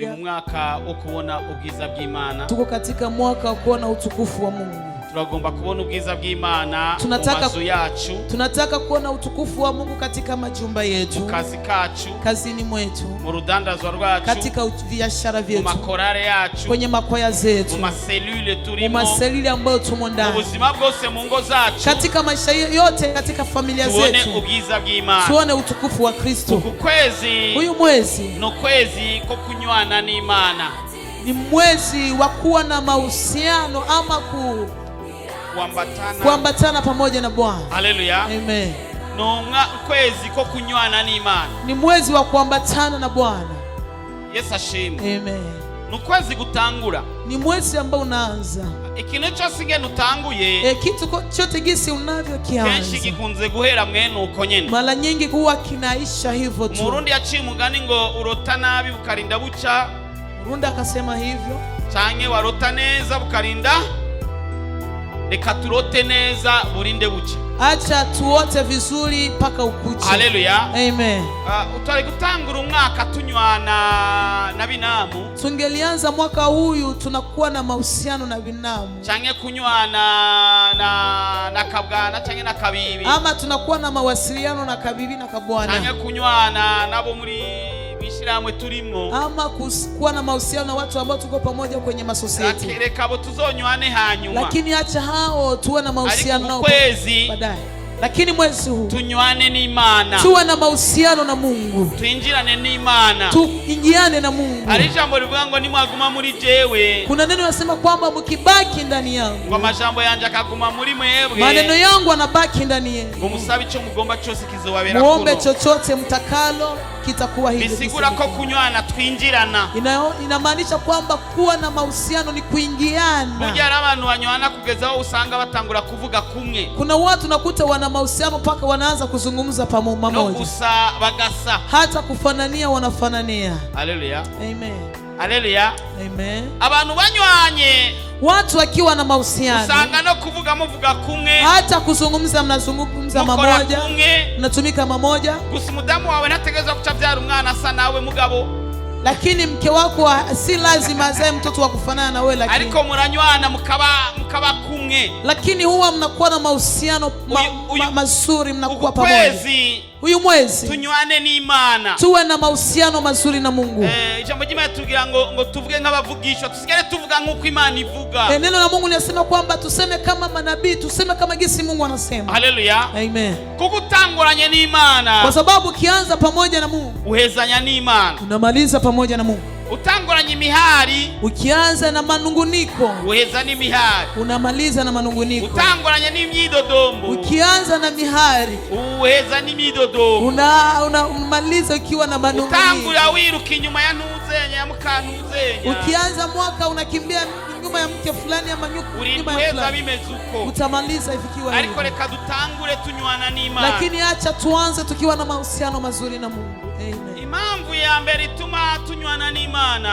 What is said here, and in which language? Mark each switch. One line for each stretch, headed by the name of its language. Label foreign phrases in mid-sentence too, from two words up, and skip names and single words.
Rundi: mwaka wo kubona ubwiza bw'Imana.
Swahili: Tuko katika mwaka wa kuona utukufu wa Mungu.
Rundi: Turagomba kubona ubwiza bw'Imana mu mazu yacu.
Swahili: Tunataka kuona utukufu wa Mungu katika majumba yetu,
Rundi: mu kazi kacu,
Swahili: kazini mwetu,
Rundi: mu rudandazwa rwacu,
Swahili: katika biashara vyetu,
Rundi: mu makorale yacu,
Swahili: kwenye makwaya zetu,
Rundi: mu maselule turimo,
Swahili: mu maselule ambayo tumo ndani,
Rundi: mu buzima bwose mu ngo zacu,
Swahili: katika maisha yote, katika familia zetu.
Rundi: Tuone ubwiza bw'Imana,
Swahili: tuone utukufu wa Kristo.
Rundi: Ukwezi,
Swahili: huyu mwezi
Rundi: no kwezi ko kunywana n'Imana,
Swahili: ni mwezi wa kuwa na mahusiano ama kuambatana pamoja na Bwana. Haleluya. Amen.
Rundi: No kwezi ko kunywana n'Imana,
Swahili: ni mwezi wa kuambatana na Bwana. Yesu ashimwe. Amen.
Rundi: Nukwezi gutangura,
Swahili: ni mwezi ambao unaanza.
Rundi: Ikintu cyose ngene utanguye,
Swahili: kitu chote gisi unavyokianza
Rundi: kenshi gikunze guhera mwene uko nyene,
Swahili: mara nyingi huwa kinaisha hivyo tu.
Rundi: Murundi yaciye umugani ngo urota nabi bukarinda buca.
Swahili: Murundi akasema hivyo,
Rundi: canke warota neza bukarinda, reka turote neza burinde buca.
Swahili: Acha tuote vizuri mpaka ukuche. Haleluya. Amen.
Rundi: Utari gutangura umwaka tunywana na binamu,
Swahili: tungelianza mwaka huyu tunakuwa na mahusiano na binamu,
Rundi: canke kunywana na kabwana canke na kabibi,
Swahili: ama tunakuwa na mawasiliano na kabibi na kabwana,
Rundi: canke kunywana nabo muri bishiramwe turimo,
Swahili: ama kuwa na mahusiano na watu ambao tuko pamoja kwenye masosieti.
Rundi: Reka bo tuzonywane hanyuma,
Swahili: lakini acha hao tuwe na mahusiano nao baadaye. Lakini mwezi huu
Rundi: tunywane n'Imana,
Swahili: tuwe na mahusiano na Mungu,
Rundi: tuinjirane n'Imana,
Swahili: tuingiane na Mungu.
Rundi: Ari jambo rivuga ngo nimwaguma muri jewe,
Swahili: kuna neno nasema kwamba mkibaki ndani yangu,
Rundi: kwa majambo yanje akaguma muri mwebwe,
Swahili: maneno yangu yanabaki ndani yenu,
Rundi: ngo musabe ico mugomba cyose kizobabera kuno,
Swahili: muombe chochote mtakalo kitakuwa hivi.
Rundi: Bisigura ko kunywana twinjirana,
Swahili: inamaanisha kwamba kuwa na mahusiano ni kuingiana.
Rundi: Burya abantu banywana kugezaho usanga batangura kuvuga kumwe.
Swahili: Kuna watu nakuta wana mahusiano mpaka wanaanza kuzungumza pamoja,
Rundi: no gusa bagasa,
Swahili: hata kufanania wanafanania. Haleluya. Amen. Haleluya. Amen.
Rundi: Abantu banywanye,
Swahili: watu wakiwa na mahusiano,
Rundi: usanga no kuvuga muvuga kumwe,
Swahili: hata kuzungumza mnazungumza mamoja, mnatumika mamoja.
Rundi: Gusa mudamu wawe nategeza kucavyara umwana asa nawe mugabo,
Swahili: lakini mke wako si lazima azae mtoto wa kufanana na wewe, lakini
Rundi: ariko muranywana mukaba kumwe,
Swahili: lakini huwa mnakuwa na mahusiano mazuri, mnakuwa pamoja. Huyu mwezi
Rundi: tunywane n'Imana,
Swahili: tuwe na mahusiano mazuri na Mungu.
Rundi: Ijambo ry'Imana tugira ngo tuvuge nk'abavugishwa, tusigare tuvuga nk'uko Imana ivuga.
Swahili: Neno la Mungu linasema kwamba tuseme kama manabii, tuseme kama gisi Mungu anasema. Haleluya. Amen.
Rundi: Kukutanguranye n'Imana,
Swahili: kwa sababu ukianza pamoja na Mungu
Rundi: uhezanya n'Imana,
Swahili: unamaliza pamoja na Mungu.
Rundi: Utanguranye imihari,
Swahili: ukianza na manunguniko,
Rundi: uheza n'imihari,
Swahili: unamaliza na manunguniko.
Rundi: Utanguranye n'imyidodombo,
Swahili: ukianza na mihari,
Rundi: uheza n'imyidodombo.
Swahili: Unamaliza ukiwa na manunguniko.
Rundi: Utangura wiruka inyuma ya ntuzenya ya mukantuzenya,
Swahili: ukianza mwaka unakimbia nyuma ya mke fulani ama nyuma ya fulani,
Rundi: bimeze uko
Swahili: utamaliza ifikiwa hivyo.
Rundi: Ariko reka dutangure tunywana n'Imana,
Swahili: lakini acha tuanze tukiwa na mahusiano mazuri na Mungu. Amen.
Rundi: Impamvu ya mbere ituma tunywana n'Imana,